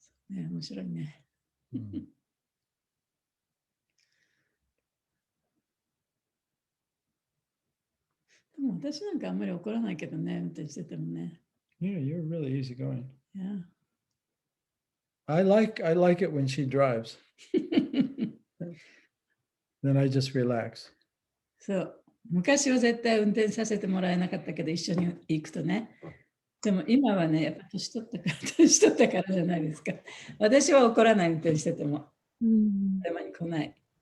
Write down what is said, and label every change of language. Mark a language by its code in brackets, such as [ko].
[ja] ね、面白いね。でも私なんかあんまり怒らないけどね、運転しててもね。 [en] Yeah, you're really easygoing. Yeah. I like it when she drives. Then I just relax. [ja] そう。昔は絶対運転させてもらえなかったけど、一緒に行くとね。でも今はね、やっぱ年取ったからじゃないですか。私は怒らない運転してても。たまに来ない。